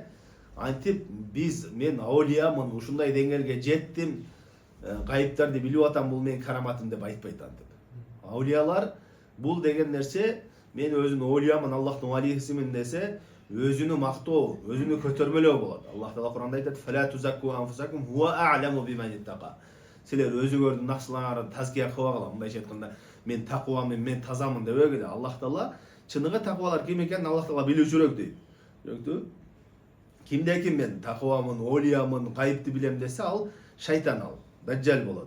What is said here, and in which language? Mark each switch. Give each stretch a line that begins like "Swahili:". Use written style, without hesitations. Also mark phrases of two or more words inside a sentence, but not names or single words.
Kyrgyz: Антип мен аулиямын, ушундай деңгээлге жеттим, гайыптарды билип атам, бул менин караматым деп айтпайт антип. Аулиялар бул деген нерсе мен өзүн олиямын, Аллахтын валисимин десе, өзүнү мактоо, өзүнү көтөрмөлөө болот. Аллах Таала Куранда айтат:
Arabic: "فلا تزكوا أنفسكم هو أعلم بمن اتقى".
Kyrgyz: Силер өзүңөрдүн наксыларыңарды тазкия кылбагыла. Мындайча айтканда, мен такуамын, мен тазамын дебегиле. Аллах Таала чыныгы такубалар ким экенин Аллах Таала билүүчүрөөк дейт. Жүрөктү. Кимде ким мен такуамын, олиямын, гайыпты билем десе, ал шайтан, ал даджал болот.